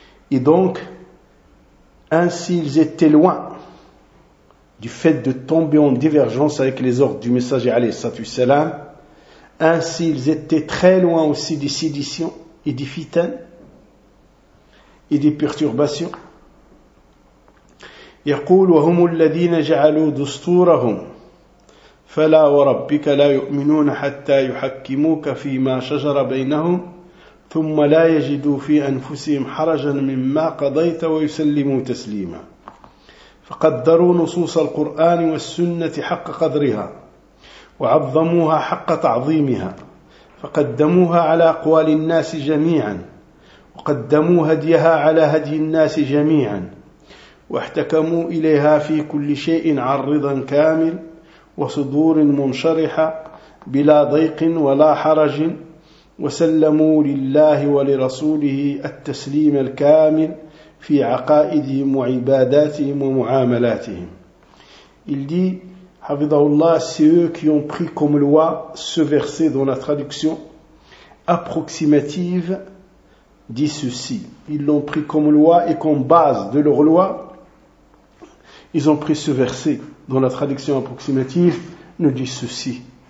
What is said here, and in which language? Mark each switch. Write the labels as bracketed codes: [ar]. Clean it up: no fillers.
[fr] Et donc, ainsi ils étaient loin du fait de tomber en divergence avec les ordres du messager [ar] alayhi sallallahu alayhi wa sallam, [fr] ainsi ils étaient très loin aussi des séditions et des fitaines, et des perturbations. [ar] يقول وهم الذين جعلوا دستورهم فلا وربك لا يؤمنون حتى يحكموك فيما شجر بينهم ثم لا يجدوا في أنفسهم حرجا مما قضيت ويسلموا تسليما فقدروا نصوص القرآن والسنة حق قدرها وعظموها حق تعظيمها فقدموها على أقوال الناس جميعا وقدموا هديها على هدي الناس جميعا واحتكموا إليها في كل شيء عرضا كامل وصدور منشرحة بلا ضيق ولا حرج وسلموا لله ولرسوله التسليم الكامل في عقائدهم وعباداتهم ومعاملاتهم. [fr] Il dit, [ar] حفظه الله, [fr] c'est eux qui ont pris comme loi ce verset dans la traduction approximative dit ceci. Ils l'ont pris comme loi et comme base de leur loi. Ils ont pris ce verset dont la traduction approximative nous dit ceci.